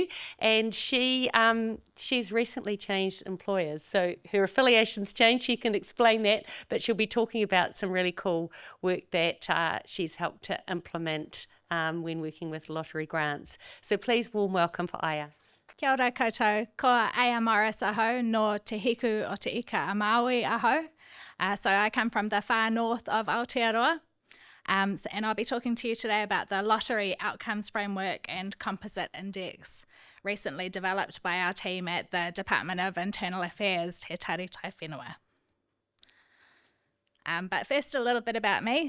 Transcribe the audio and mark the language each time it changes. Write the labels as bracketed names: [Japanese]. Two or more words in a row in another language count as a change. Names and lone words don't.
[English] And she's recently changed employers, so her affiliation's changed. She can explain that, but she'll be talking about some really cool work that she's helped to implement when working with lottery grants. So please, warm welcome for Aya. [Māori] Kia ora koutou, ko Aotearoa aho, no te hiku o te ika a Maui aho. [English] So I come from the far north of Aotearoa, and I'll be talking to you today about the Lottery Outcomes Framework and Composite Index, recently developed by our team at the Department of Internal Affairs, Te Taritai Whenua. But first, a little bit about me.